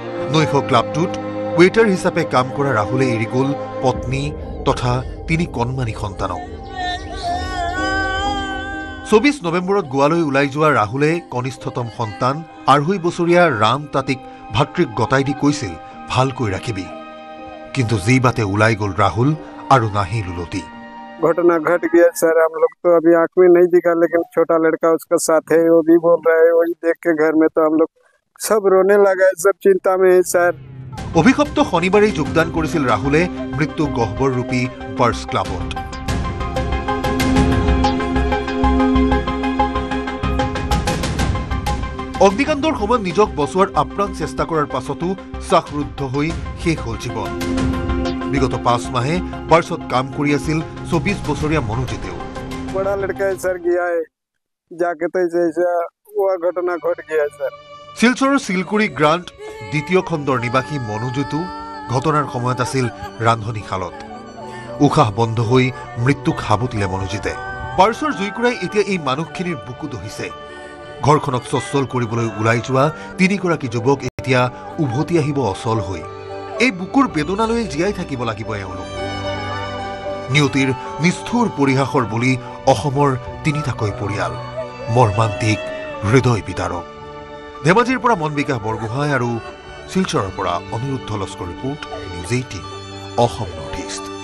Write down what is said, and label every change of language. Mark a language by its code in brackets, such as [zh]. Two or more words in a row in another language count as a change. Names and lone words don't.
[as] নৈশ ক্লাবটোত ৱেইটাৰ হিচাপে কাম কৰা ৰাহুলে এৰি গ'ল পত্নী তথা 3 কণমানি সন্তানক 24 নৱেম্বৰত গোৱালৈ ওলাই যোৱা ৰাহুলে কনিষ্ঠতম সন্তান 2.5 বছৰীয়া ৰাম তাতিক ভাতৃক গতাই দি কৈছিল ভালকৈ ৰাখিবি কিন্তু যি বাতে ওলাই গ'ল ৰাহুল আৰু নাহিল উলতি [hi] घटना घट गया सर हम लोग तो अभी आंख में नहीं दिखा लेकिन छोटा लड़का उसका साथ है वो भी बोल रहा है वही देख के घर में तो हम लोग सब रोने लगा है सब चिंता में है सर [as] অভিশপ্ত শনিবাৰেই যোগদান কৰিছিল ৰাহুলে মৃত্যু গহ্বৰ ৰূপী বাৰ্ছ ক্লাবত অগ্নিকাণ্ডৰ সময়ত নিজক বচোৱাৰ আপ্ৰাণ চেষ্টা কৰাৰ পাছতো শ্বাসৰুদ্ধ হৈ শেষ হ'ল জীৱন বিগত 5 মাহে বাৰ্ছত কাম কৰি আছিল 24 বছৰীয়া মনোজিতেও [hi] बड़ा लड़का है सर गया है जाके तो ऐसा वो घटना घट गया सर [as] শিলচৰৰ শিলকুৰি গ্ৰাণ্ট দ্বিতীয় খণ্ডৰ নিবাসী মনোজিতো ঘটনাৰ সময়ত আছিল ৰান্ধনীশালত উশাহ বন্ধ হৈ মৃত্যুক সাবটিলে মনোজিতে বাৰ্ছৰ জুইকুৰাই এতিয়া এই মানুহখিনিৰ বুকু দহিছে ঘৰখনক সচ্ছল কৰিবলৈ ওলাই যোৱা 3 গৰাকী যুৱক এতিয়া উভতি আহিব অচল হৈ এই বুকুৰ বেদনালৈ জীয়াই থাকিব লাগিব এওঁলোক নিয়তিৰ নিষ্ঠুৰ পৰিহাসৰ বলি অসমৰ 3টাকৈ পৰিয়াল মৰ্মান্তিক হৃদয় বিদাৰক ধেমাজিৰ পৰা মন বিকাশ বৰগোহাঁই আৰু শিলচৰৰ পৰা অনিৰুদ্ধ লস্কৰ ৰিপোৰ্ট নিউজ 18 অসম নৰ্থ ইষ্ট